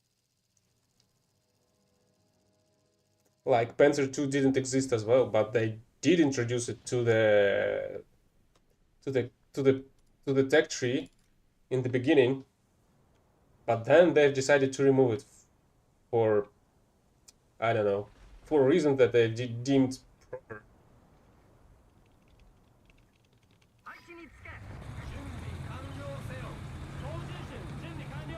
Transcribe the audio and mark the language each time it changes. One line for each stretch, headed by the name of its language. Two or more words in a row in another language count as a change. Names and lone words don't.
English: Like Panzer II didn't exist as well, but they did introduce it to the to the to the tech tree in the beginning, but then they've decided to remove it for, I don't know, for a reason that they deemed proper.
Japanese: 配置につけ。準備完了せよ。操縦士準備完了。